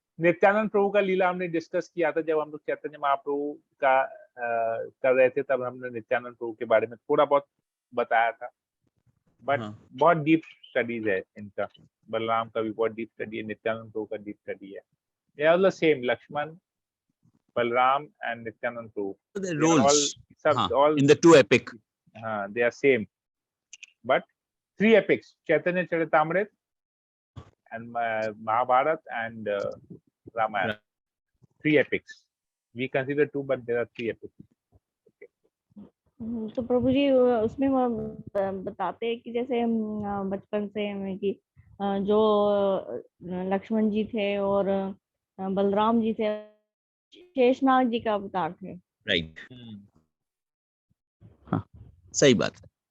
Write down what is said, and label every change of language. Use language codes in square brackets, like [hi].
[hi] नित्यानंद प्रभु का लीला हमने डिस्कस किया था जब हम लोग चैतन्य महाप्रभु का कर रहे थे, तब हमने नित्यानंद प्रभु के बारे में थोड़ा बहुत बताया था। बट बहुत डीप स्टडीज है इनका, बलराम का भी बहुत डीप स्टडी है, नित्यानंद प्रभु का डीप स्टडी है। [en] They are the same, Lakshman, Balram and Nityanand Prabhu. The roles all in the two epic. They are same, but three epics: Chaitanya Charitamrita and Mahabharata and Ramayana. Three epics. We consider two, but there are three epics. Okay. [hi] तो प्रभु जी उसमें वो बताते हैं कि जैसे हम बचपन से हमें कि जो लक्ष्मण जी थे और बलराम जी थे, शेषनाग जी का अवतार थे। राइट, हाँ सही बात है।